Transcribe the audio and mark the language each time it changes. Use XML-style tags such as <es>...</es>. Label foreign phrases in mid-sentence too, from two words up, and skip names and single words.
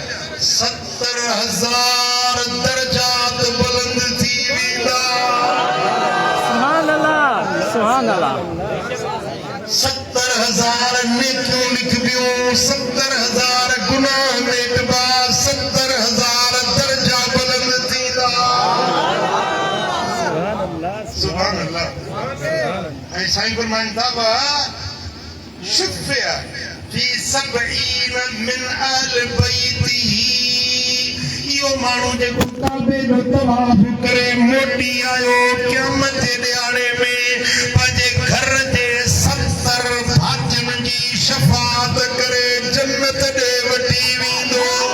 <sd>70,000 दर्जात बुलंद थी वेंदा सुभान अल्लाह 70,000 नेकियूं लिखबियूं 70,000 गुनाह मेटबा 70,000 दर्जा बुलंद थींदा सुभान अल्लाह ऐं साईं फरमाइनि था</sd> <ar>شفع في 70 من أهل بيته</ar> <sd>इहो माण्हू जेको काबे जो तवाफ करे मोटी आयो क़यामत जे ॾियारे में पंहिंजे घर जे 70 भातियुनि जी शफ़ाअत करे जन्नत ॾे वठी वेंदो</sd>